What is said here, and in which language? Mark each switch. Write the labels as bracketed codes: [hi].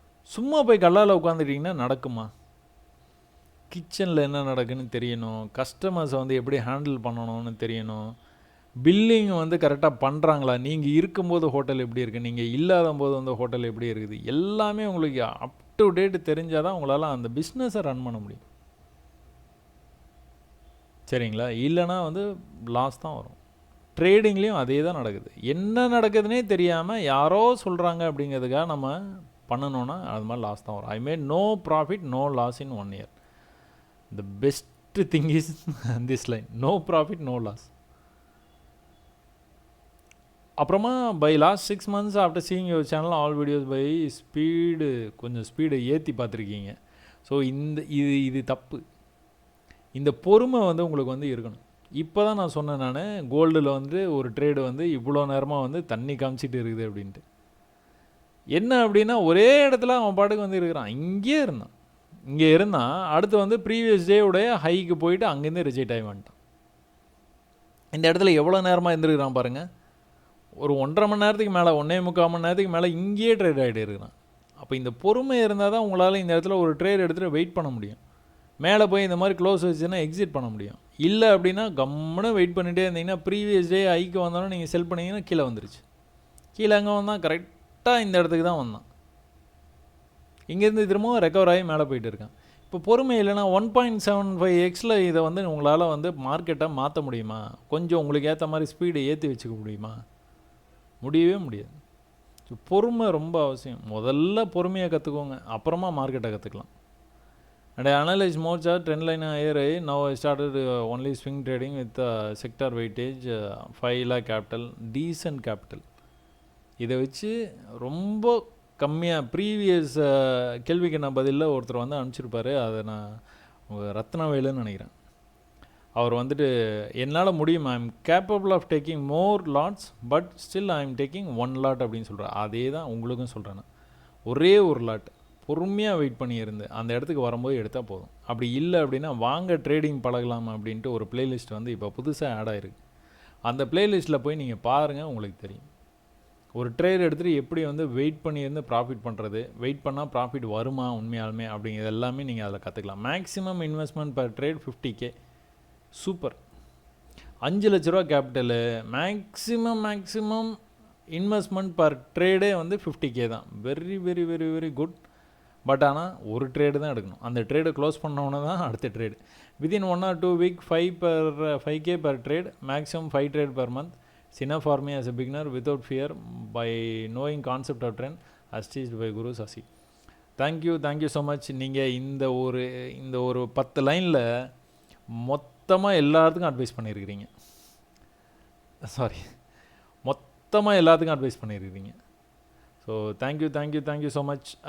[ta] சும்மா போய் கல்லால் உட்காந்துட்டிங்கன்னா நடக்குமா? கிச்சனில் என்ன நடக்குன்னு தெரியணும், கஸ்டமர்ஸை வந்து எப்படி ஹேண்டில் பண்ணணும்னு தெரியணும், பில்லிங் வந்து கரெக்டாக பண்ணுறாங்களா, நீங்கள் இருக்கும்போது ஹோட்டல் எப்படி இருக்குது, நீங்கள் இல்லாத போது வந்து ஹோட்டல் எப்படி இருக்குது, எல்லாமே உங்களுக்கு அப் டு டேட் தெரிஞ்சால் தான் உங்களால் அந்த பிஸ்னஸை ரன் பண்ண முடியும். சரிங்களா? இல்லைனா வந்து லாஸ் தான் வரும். ட்ரேடிங்லேயும் அதே தான் நடக்குது. என்ன நடக்குதுன்னே தெரியாமல் யாரோ சொல்கிறாங்க அப்படிங்கிறதுக்காக நம்ம பண்ணணுன்னா அது மாதிரி லாஸ் தான் வரும். [en] I made no profit no loss in 1 year. The best thing is this line, no profit no loss. [ta] அப்புறமா [en] by last 6 months after seeing your channel all videos by [ta] கொஞ்சம் ஸ்பீடை ஏற்றி பார்த்துருக்கீங்க. ஸோ இது தப்பு. இந்த பொறுமை வந்து உங்களுக்கு வந்து இருக்கணும். இப்போ தான் நான் சொன்னேன், நான் கோல்டில் வந்து ஒரு ட்ரேடு வந்து இவ்வளோ நேரமாக வந்து தண்ணி காமிச்சிட்டு இருக்குது அப்படின்ட்டு. என்ன அப்படின்னா ஒரே இடத்துல அவன் பாட்டுக்கு வந்து இருக்கிறான், இங்கேயே இருந்தான். இங்கே இருந்தால் அடுத்து வந்து ப்ரீவியஸ் டே உடைய ஹைக்கு போயிட்டு அங்கேருந்து ரிஜெக்ட் ஆகி வந்துட்டான். இந்த இடத்துல எவ்வளோ நேரமாக இருந்துருக்கிறான் பாருங்கள். ஒரு 1.5 மணி நேரத்துக்கு மேலே 1.25 மணி நேரத்துக்கு மேலே இங்கேயே ட்ரேட் ஆகிட்டு இருக்கிறான். அப்போ இந்த பொறுமை இருந்தால் தான் உங்களால் இந்த இடத்துல ஒரு ட்ரேட் எடுத்துகிட்டு வெயிட் பண்ண முடியும். மேலே போய் இந்த மாதிரி க்ளோஸ் வச்சுன்னா எக்ஸிட் பண்ண முடியும். இல்லை அப்படின்னா கம்முன்னு வெயிட் பண்ணிகிட்டே இருந்தீங்கன்னா ப்ரீவியஸ் டே ஹைக்கு வந்தாலும் நீங்கள் செல் பண்ணிங்கன்னா கீழே வந்துருச்சு. கீழே அங்கே வந்தால் கரெக்டாக இந்த இடத்துக்கு தான் வந்தான். இங்கேருந்து திரும்பவும் ரெக்கவர் ஆகி மேலே போயிட்டு இருக்கான். இப்போ பொறுமை இல்லைன்னா 1.75x இதை வந்து உங்களால் வந்து மார்க்கெட்டை மாற்ற முடியுமா? கொஞ்சம் உங்களுக்கு ஏற்ற மாதிரி ஸ்பீடை ஏற்றி வச்சுக்க முடியுமா? முடியவே முடியாது. ஸோ பொறுமை ரொம்ப அவசியம். முதல்ல பொறுமையை கற்றுக்கோங்க, அப்புறமா மார்க்கெட்டை கற்றுக்கலாம். [en] And I analyze more chart, trend line higher. Now I started only swing trading with sector weightage, 5 lakh capital, decent capital. [ta] இதை வச்சு ரொம்ப கம்மியாக ப்ரீவியஸ் கேள்விக்கு நான் பதிலில் ஒருத்தர் வந்து அனுப்பிச்சிருப்பார். அதை நான் ரத்னவேலுன்னு நினைக்கிறேன். அவர் வந்துட்டு என்னால் முடியும், [en] I am capable of taking more lots but still I am taking 1 lot [ta] அப்படின்னு சொல்கிறேன். அதே தான் உங்களுக்கும் சொல்கிறேன். ஒரே ஒரு லாட் பொறுமையாக வெயிட் பண்ணி இருந்து அந்த இடத்துக்கு வரும்போது எடுத்தால் போதும். அப்படி இல்லை அப்படின்னா வாங்க ட்ரேடிங் பழகலாம் அப்படின்ட்டு ஒரு பிளேலிஸ்ட் வந்து இப்போ புதுசாக ஆட் ஆகிருக்கு. அந்த பிளேலிஸ்ட்டில் போய் நீங்கள் பாருங்கள், உங்களுக்கு தெரியும். ஒரு ட்ரேட் எடுத்துகிட்டு எப்படி வந்து வெயிட் பண்ணி இருந்து ப்ராஃபிட் பண்ணுறது, வெயிட் பண்ணால் ப்ராஃபிட் வருமா உண்மையாலுமே அப்படிங்கிறது எல்லாமே நீங்கள் அதில் கற்றுக்கலாம். [en] Maximum investment per trade 50K. Super. [ta] 5 லட்ச ரூபா கேபிட்டலு. மேக்ஸிமம் இன்வெஸ்ட்மெண்ட் பர் ட்ரேடே வந்து 50K தான். [en] Very very very very good. But [ta] ஆனால் ஒரு ட்ரேடு தான் எடுக்கணும். அந்த ட்ரேடை க்ளோஸ் பண்ணோன்னே தான் அடுத்த trade. [en] Within 1 or 2 week 5K per trade, maximum 5 trade per month. It's enough for me as a beginner without fear by knowing concept of trend as teached by Guru Sasi. Thank you so much. [ta] நீங்கள் இந்த ஒரு 10 லைனில் மொத்தமாக எல்லாத்துக்கும் advice பண்ணியிருக்கிறீங்க. மொத்தமாக எல்லாத்துக்கும் advice பண்ணியிருக்கிறீங்க. [en] So thank you so much.